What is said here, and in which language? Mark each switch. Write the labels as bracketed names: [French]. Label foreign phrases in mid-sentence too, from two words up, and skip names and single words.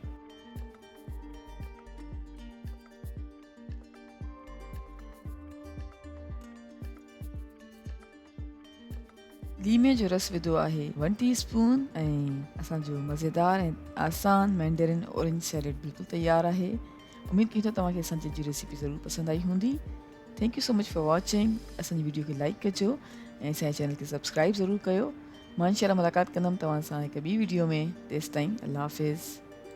[Sindhi] लीमे जो रस विधो आहे 1 टीस्पून ऐं असांजो मज़ेदार ऐं आसान [English] mandarin orange salad [Sindhi] बिल्कुलु तयारु आहे। उमेद कयूं था तव्हांखे असांजी जी रेसिपी ज़रूरु पसंदि आई हूंदी। [English] thank you so much for watching. [Sindhi] असांजी वीडियो खे लाइक कजो ऐं असांजे चैनल खे सब्सक्राइब ज़रूरु कयो। मां इंशाअल्लाह मुलाक़ात कंदमि तव्हां सां हिकु ॿी वीडियो में। तेसिताईं अल्लाह हाफ़िज़।